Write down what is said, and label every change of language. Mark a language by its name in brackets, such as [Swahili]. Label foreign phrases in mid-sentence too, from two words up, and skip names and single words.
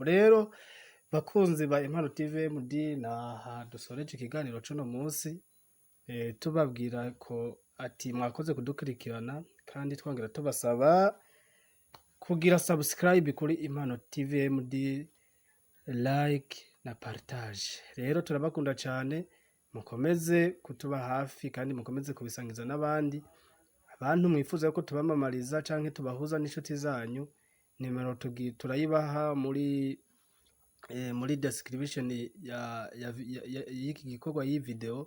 [Rundi] Rero bakunzi ba Impano TV MD, naha dusoreje ikiganiro cuno munsi, tubabwira ko ati mwakoze kudukurikirana, kandi twongera tubasaba kugira subscribe kuri Impano TV MD, like na partage. Rero turabakunda cyane, mukomeze kutuba hafi kandi mukomeze kubisangiza n'abandi. Abantu mwifuza ko tubamamariza canke tubahuza n'inshuti zanyu, nimero turayibaha muri description y'iki gikorwa y'i video.